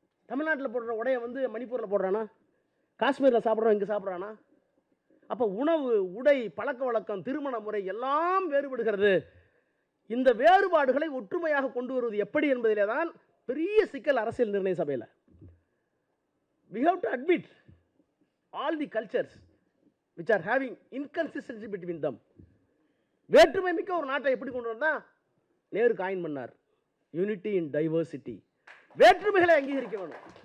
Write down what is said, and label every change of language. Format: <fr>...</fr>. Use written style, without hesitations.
<ta>தமிழ்நாட்டில் போடுற உடையை வந்து மணிப்பூரில் போடுறானா? காஷ்மீரில் சாப்பிட்றோம், இங்கே சாப்பிட்றானா? அப்போ உணவு, உடை, பழக்க வழக்கம், திருமண முறை எல்லாம் வேறுபடுகிறது. இந்த வேறுபாடுகளை ஒற்றுமையாக கொண்டு வருவது எப்படி என்பதிலே தான் பெரிய சிக்கல் அரசியல் நிர்ணய சபையில்.</ta> <en>We have to admit all the cultures which are having inconsistency between them.</en> <ta>வேற்றுமை மிக்க ஒரு நாட்டை எப்படி கொண்டு வந்தா? நேரு காயின் பண்ணார்,</ta> <en>Unity in diversity.</en> <ta>வேற்றுமைகளை அங்கீகரிக்க வேணும்.</ta>